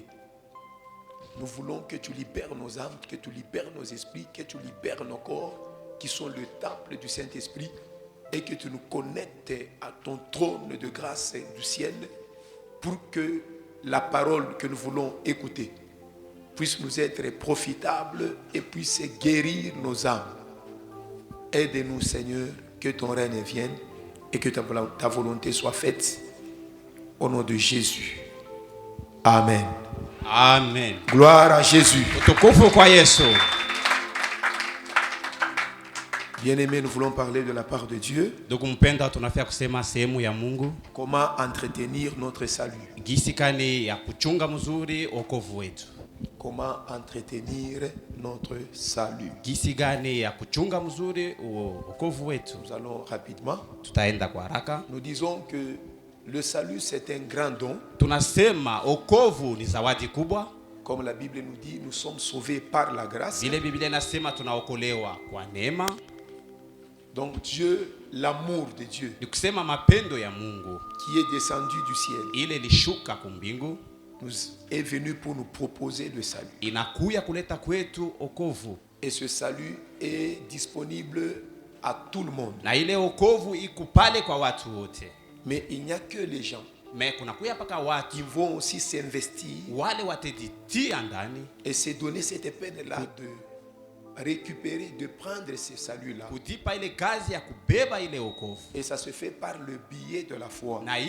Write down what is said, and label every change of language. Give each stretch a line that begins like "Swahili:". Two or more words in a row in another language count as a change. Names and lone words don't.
French: Nous voulons que tu libères nos âmes, que tu libères nos esprits, que tu libères nos corps qui sont le temple du Saint-Esprit et que tu nous connectes à ton trône de grâce du ciel pour que la parole que nous voulons écouter puisse nous être profitable et puisse guérir nos âmes. Aide-nous, Seigneur, que ton règne vienne et que ta volonté soit faite au nom de Jésus. Amen. Amen. Gloire à Jésus.
Swahili: Utukufu kwa Yesu.
French: Bien-aimés, nous voulons parler de la part de Dieu.
Swahili: Ndugu mpendwa, tunafia kusema sehemu ya Mungu.
French: Comment entretenir notre salut.
Swahili: Gisi gani ya kuchunga mzuri wokovu wetu.
French: Comment entretenir notre salut.
Swahili: Gisi gani ya kuchunga mzuri wokovu wetu.
French: Nous allons rapidement.
Swahili: Tutaenda kwa haraka.
French: Nous disons que le salut c'est un grand don.
Swahili: Tunasema wokovu ni zawadi kubwa.
French: Comme la Bible nous dit, nous sommes sauvés par la grâce.
Swahili: Vile Biblia inasema tunaokolewa kwa neema.
French: Donc Dieu, l'amour de Dieu,
Swahili: ni kusema mapendo ya Mungu
French: qui est descendu du ciel,
Swahili: ile lishuka kumbingu,
French: nous est venu pour nous proposer le salut.
Swahili: Inakuya kuleta kwetu okovu.
French: Et ce salut est disponible à tout le monde.
Swahili: Na ile okovu ikupale kwa watu wote.
French: Mais il n'y a que les gens qui vont aussi s'investir et se donner cette peine-là de récupérer, de prendre ce salut-là. Et ça se fait par le biais de la foi.